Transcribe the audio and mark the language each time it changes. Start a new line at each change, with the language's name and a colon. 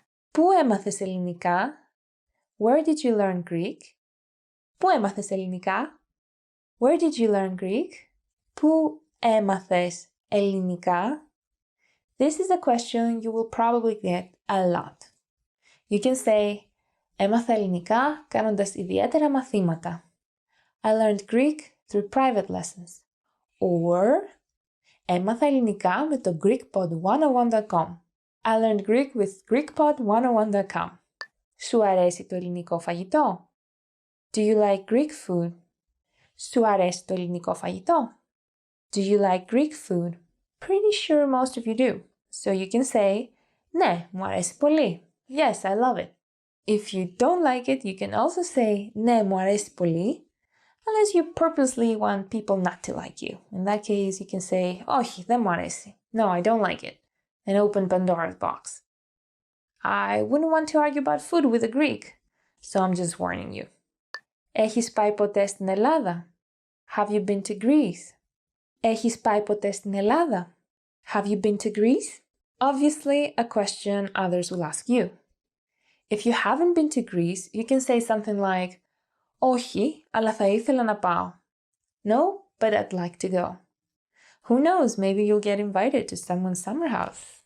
Greek: Πού έμαθες ελληνικά?
English: Where did you learn Greek?
Greek: Πού έμαθες ελληνικά?
English: Where did you learn Greek?
Greek: Πού έμαθες ελληνικά?
English: This is a question you will probably get a lot. You can say,
Greek: έμαθα ελληνικά κάνοντας ιδιαίτερα μαθήματα.
English: I learned Greek through private lessons.
Greek: Or, έμαθα ελληνικά με το GreekPod101.com.
English: I learned Greek with GreekPod101.com.
Greek: Σου αρέσει το ελληνικό φαγητό?
English: Do you like Greek food?
Greek: Σου αρέσει το ελληνικό φαγητό?
English: Do you like Greek food? Pretty sure most of you do. So you can say,
Greek: ναι, μου αρέσει πολύ.
English: Yes, I love it. If you don't like it, you can also say,
Greek: ναι, μου αρέσει πολύ,
English: unless you purposely want people not to like you. In that case, you can say,
Greek: όχι, δεν μου αρέσει.
English: No, I don't like it. And open Pandora's box. I wouldn't want to argue about food with a Greek, so I'm just warning you.
Greek: Έχεις πάει ποτέ στην Ελλάδα?
English: Have you been to Greece?
Greek: Έχεις πάει ποτέ στην Ελλάδα?
English: Have you been to Greece? Obviously, a question others will ask you. If you haven't been to Greece, you can say something like,
Greek: όχι, αλλά θα ήθελα να πάω.
English: No, but I'd like to go. Who knows, maybe you'll get invited to someone's summer house.